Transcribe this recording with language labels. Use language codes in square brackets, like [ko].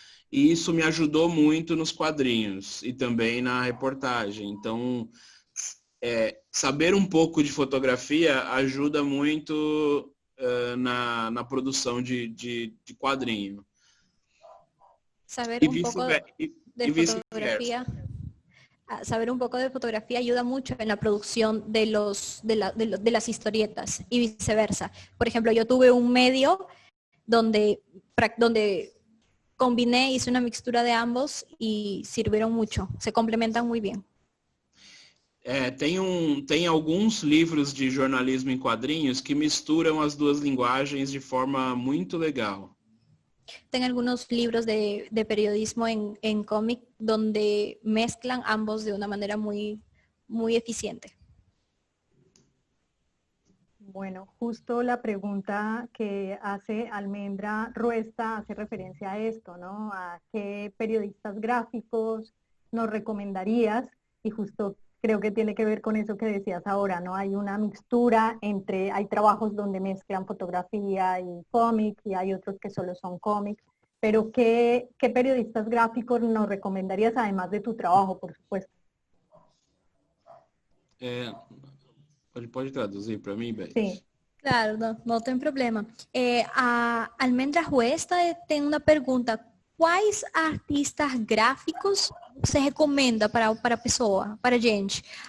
[pt] E isso me ajudou muito nos quadrinhos e também na reportagem. Então, saber um pouco de fotografia ajuda muito na produção de quadrinho. [es] Saber un poco de fotografía. Saber un poco de fotografía ayuda mucho en la producción de las historietas y viceversa. Por ejemplo, yo tuve un medio donde combiné, hice una mixtura de ambos y sirvieron mucho, se complementan muy bien. [pt] Tem alguns livros de jornalismo em quadrinhos que misturam as duas linguagens de forma muito legal. [es] Tengo algunos libros de periodismo en cómic donde mezclan ambos de una manera muy, muy eficiente. Bueno, justo la pregunta que hace Almendra Ruesta hace referencia a esto, ¿no? A qué periodistas gráficos nos recomendarías, y justo creo que tiene que ver con eso que decías ahora, ¿no? Hay una mixtura hay trabajos donde mezclan fotografía y cómic, y hay otros que solo son cómic, pero ¿qué periodistas gráficos nos recomendarías, además de tu trabajo, por supuesto? [pt] Pode traduzir para mí, Beth? [es] Sí. [pt] Claro, no tem problema. A Almendra Ruesta tem uma pergunta. Quais artistas gráficos você recomenda para a pessoa, para a gente?